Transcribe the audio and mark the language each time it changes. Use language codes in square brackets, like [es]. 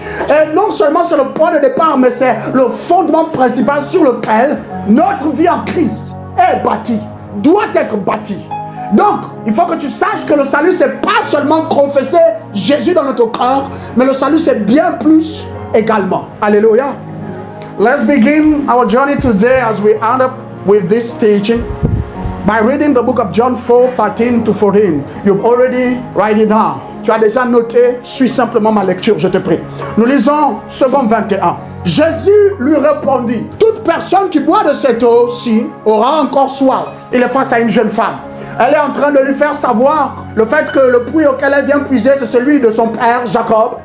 [fr] Et non seulement c'est le point de départ, mais c'est le fondement principal sur lequel notre vie en Christ est bâtie, doit être bâtie. Donc, il faut que tu saches que le salut, c'est pas seulement confesser Jésus dans notre cœur, mais le salut, c'est bien plus également. Alléluia. [en] Let's begin our journey today as we end up with this teaching by reading the book of John 4:13-14. You've already write it down. [fr] Tu as déjà noté, suis simplement ma lecture, je te prie. Nous lisons second 21. Jésus lui répondit, toute personne qui boit de cette eau-ci aura encore soif. Il est face à une jeune femme. Elle est en train de lui faire savoir le fait que le puits auquel elle vient puiser, c'est celui de son père Jacob.